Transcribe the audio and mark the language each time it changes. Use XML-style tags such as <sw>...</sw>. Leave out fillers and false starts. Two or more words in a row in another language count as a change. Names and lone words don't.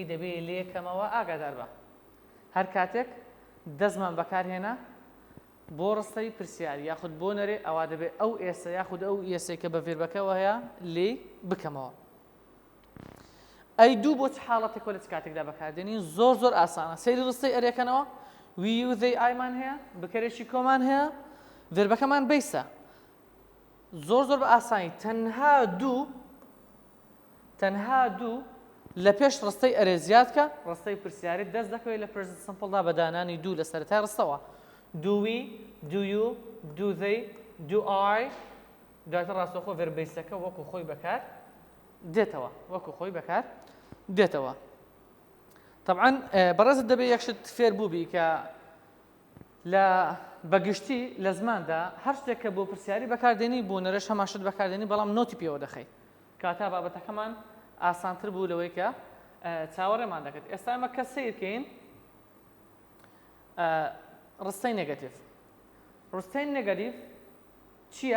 <ckb>دەبێت لێکەمەوە ئاگادار بە هەر کاتێک دەستمان بەکارهێنا بۆ ڕستەی پرسیاری یاخود بۆ نەرێ ئەوا دەبێت ئەو ئێسە یاخود ئەو ئێسەی کە بە ڤێربەکەەوە هەیە لێ بکەمەوە ئەی دوو بۆ چ حاڵەتێکەوە لە چ کاتێکدا بەکاردێنین زۆر ئاسانە سەیری ڕستەی ئەرێکەنەوە وی و they ئایمان هەیە بەکارێکی کۆمان هەیە ڤێربەکەمان بەیسە زۆر بە ئاسانی تەنها دوو لە پێش ڕستەی ئەرێ زیادکە ڕستەی پرسیاری دەست دەکەوێت لە</ckb> <en>present simple</en> <ckb>بە دانانی دوو لە سەرەتای ڕستەوە</ckb> <en>do we do you do they do I</en> <ckb>دواتر ڕاستەوخۆ ڤێربەیسەکە وەکو خۆی بەکار دێتەوە وەکو خۆی بەکار دێتەوە طبعا بەڕێزت دەبێ یەکشت فێر بووبی کە لە بەگشتی لە زماندا هەر شتێک کە بۆ پرسیاری بەکاردێنی بۆ نەرەش هەماشت بەکاردێنی بەڵام نۆتی پێوە دەخەی کاتا بابەتەکەمان ئاسانتر بوو لەوەی کە چاوەڕێمان دەکەێت ئێستا ئەمە کە سیرکەین ڕستەی نێگەتیڤ ڕستەی نێگەتیڤ چییە؟</ckb>